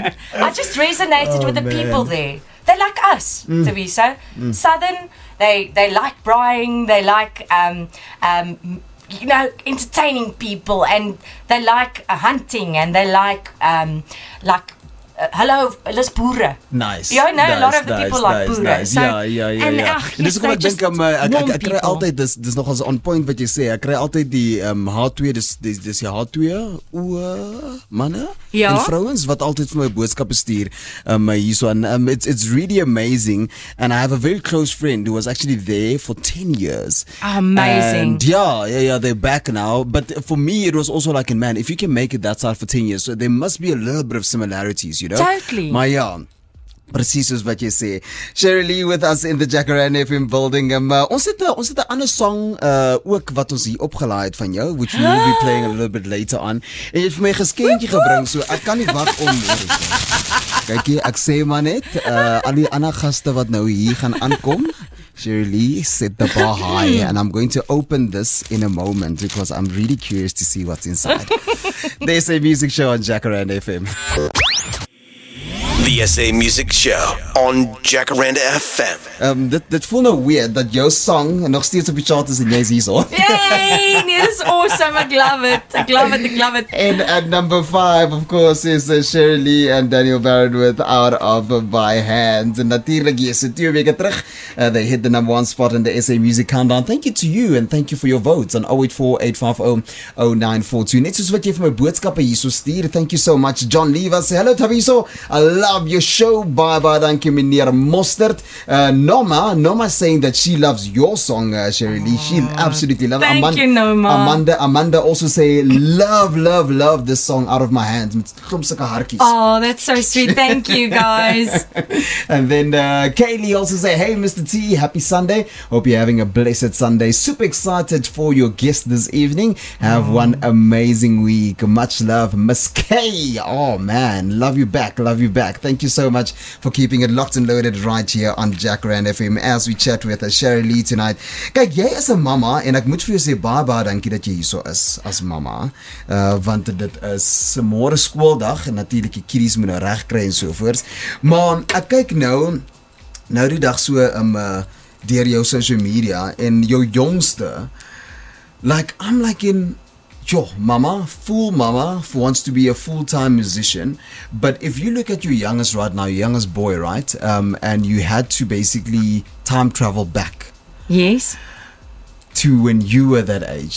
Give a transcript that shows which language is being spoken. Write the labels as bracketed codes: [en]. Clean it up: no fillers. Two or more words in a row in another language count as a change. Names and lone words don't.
[en] I just resonated with the people there. They're like us, Thabiso. Southern, they like braaiing, they like entertaining people, and they like hunting, and they like hello, [af] dis boere. [en] Nice. You know, a lot of the people like boere. Nice. So, [af] ja. En dis hoekom ek dink ek kry altyd dis nogals [en] on point [af] wat jy sê. Ek kry altyd die H2 dis die H2 manne en vrouens wat altyd vir my boodskappe stuur hierso, [en] and it's really amazing. And I have a very close friend who was actually there for 10 years. Amazing. And yeah, they're back now. But for me, it was also like, man, if you can make it that side for 10 years, so there must be a little bit of similarities, you know? Totally. [af] Maar ja, presies soos wat jy sê. [en] Cheralee with us in the Jacaranda FM building. [af] Ons het 'n ander song ook wat ons hier opgelaai het van jou, [en] which we will be playing a little bit later on. [af] En jy het vir my 'n geskenkie gebring, so ek kan nie wag om kykie, ek sê maar net, al die ander gaste wat nou hier gaan aankom, [en] Cheralee set the bar high, and I'm going to open this in a moment because I'm really curious to see what's inside. The SA Music Show on Jacaranda FM. The SA Music Show on Jacaranda FM. [af] Dit voel nou weird dat jou song nog steeds op die chart is en jy's hierso. [en] Yay! This is awesome. I love it. And at number 5, of course, is Cheralee and Daniel Barrett with Out of My Hands. [af] En natuurlijk, yes, 2 weke terug, [en] they hit the number 1 spot in the SA Music Countdown. Thank you to you, and thank you for your votes on 0848500942. Net soos wat jy vir my boodskappe hierso stuur. Thank you so much. John Lever sê, hello Thabiso, I love your show. Bye, [af] dankie meneer Mostert. [en] Noma saying that she loves your song, Cheralee. She absolutely loves it. Thank you, Noma. Amanda also say, love this song, Out of My Hands. [af] Met klomp sulke hartjies. [en] Oh, that's so sweet. Thank you, guys. And then Kaylee also say, hey Mr. T, happy Sunday. Hope you're having a blessed Sunday. Super excited for your guest this evening. Have one amazing week. Much love, Miss K. Oh man, love you back. Thank you so much for keeping it locked and loaded right here on Jacaranda FM as we chat with Cheralee tonight. [af] Kyk, jy is 'n mamma en ek moet vir jou sê baie dankie dat jy hierso is as mamma. Want dit is môre skooldag en natuurlik die kiddies moet nou reg kry en so voort. Maar ek kyk nou die dag so deur jou [en] social media [af] en jou jongste, [en] like I'm like in mama wants to be a full-time musician. But if you look at your youngest right now, your youngest boy, right? And you had to basically time travel back. Yes. To when you were that age.